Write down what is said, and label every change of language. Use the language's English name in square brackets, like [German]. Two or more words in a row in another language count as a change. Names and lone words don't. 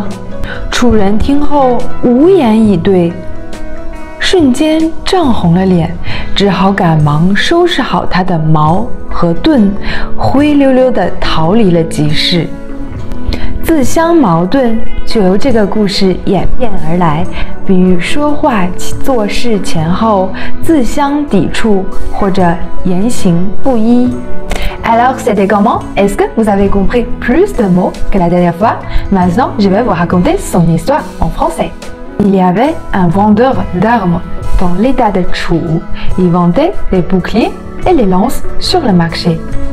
[Chinese] 楚人听后无言以对，瞬间涨红了脸，只好赶忙收拾好他的矛和盾，灰溜溜地逃离了集市。自相矛盾就由这个故事演变而来，比喻说话做事前后自相抵触或者言行不一。 [French] Alors, c'était comment? Est-ce que vous avez compris plus de mots que la dernière fois? Maintenant, je vais vous raconter son histoire en français. Il y avait un vendeur d'armes dans l'état de Chu. Il vendait les boucliers et les lances sur le marché.